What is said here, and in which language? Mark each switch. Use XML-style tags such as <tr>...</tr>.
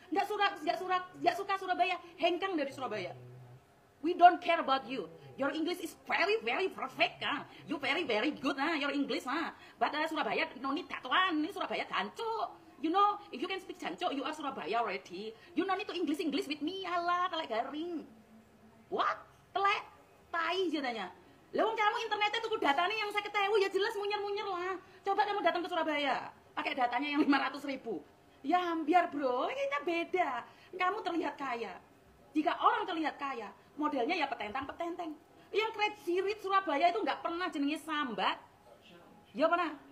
<id>Nggak suka Surabaya, hengkang dari Surabaya.</id> <en>We don't care about you. Your English is very, very perfect, kan? You very, very good, your English, But Surabaya, no need that one. Ini Surabaya Danco. You know, if you can speak Danco, you are Surabaya already. You no need to English with me,</en> <jv>alah, telek garing.</jv> <en>What?</en> <id>Telek? Tai jadinya. Lah kamu internetnya tuh datanya yang saya ketahui ya jelas munyer-munyer lah. Coba kamu datang ke Surabaya, pakai datanya yang 500.000. Ya biar bro, kita beda. Kamu terlihat kaya. Jika orang terlihat kaya, modelnya ya petentang-petenteng. Yang Crazy Rich Surabaya itu nggak pernah</id> <jv>jenenge sambat.</jv> <id>Ya pernah?</id>